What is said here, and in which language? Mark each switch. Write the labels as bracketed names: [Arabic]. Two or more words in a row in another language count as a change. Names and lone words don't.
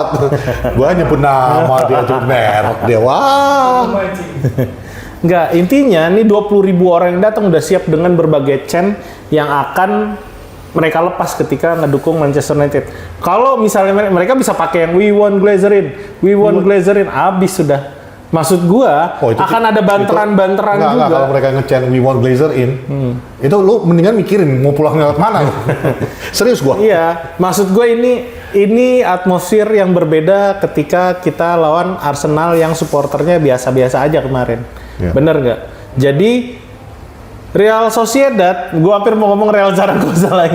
[Indonesian] Gua nyebut nama dia tuh merek dia. Wah. Enggak, intinya nih 20 ribu orang yang datang udah siap dengan berbagai chant yang akan mereka lepas ketika ngedukung Manchester United. Kalau misalnya mereka bisa pakai yang [English] we won Glazerin, [Indonesian] habis sudah. Maksud gua Oh, itu akan ada banteran-banteran Enggak, juga. kalau mereka nge-chant [English] we want Glazer in, [Indonesian] itu lu mendingan mikirin mau pulang lewat mana lu. Serius gua. Iya, maksud gue ini atmosfer yang berbeda ketika kita lawan Arsenal yang supporternya biasa-biasa aja kemarin. Iya. Bener nggak? Jadi Real Sociedad, gue hampir mau ngomong Real Zaragoza lagi.